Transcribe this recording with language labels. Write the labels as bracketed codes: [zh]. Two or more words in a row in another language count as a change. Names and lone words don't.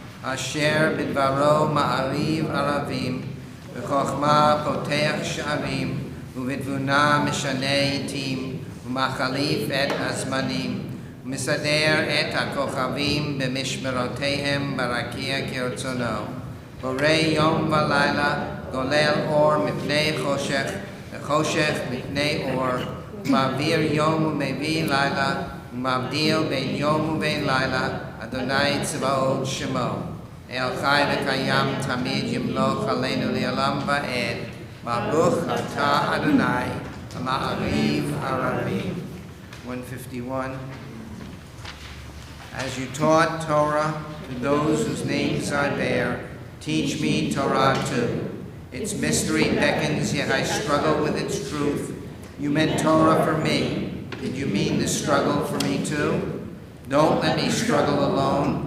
[he] אשר בדברו מעריב ערבים ובחכמה פותח שערים, ובתבונה משנה עתים ומחליף את הזמנים ומסדר את הכוכבים במשמרותיהם ברקיע כרצונו. בורא יום ולילה גולל אור מפני חשך וחשך מפני אור מעביר יום ומביא לילה מבדיל בין יום בין לילה ה' צבאות שמו. אל חי וקים תמיד ימלוך עלינו לעולם ועד. ברוך אתה ה' מעריב ערבים. 151. [en] As you taught Torah to those whose names I bear, teach me Torah too. Its mystery beckons, yet I struggle with its truth. You meant Torah for me. Did you mean the struggle for me too? Don't let me struggle alone.